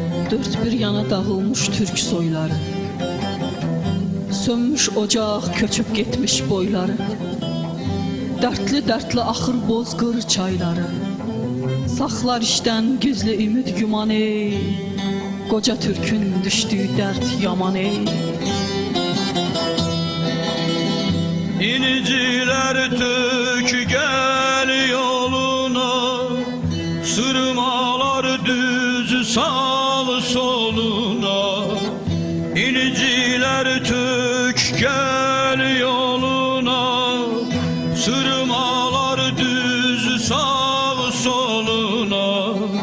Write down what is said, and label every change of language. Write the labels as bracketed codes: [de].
[az] Dört bir yana dağılmış Türk soyları, sönmüş ocaq, köçüb getmiş boyları. Dərdli-dərdli axır bozqır çayları, saxlar işdən gizli ümid güman ey. Qoca Türkün düşdüyü dərd yaman ey. [tr] İnciler tök gel yoluna, sırmalar düz sal soluna. İnciler tök gel yoluna, sırmalar düz sal soluna.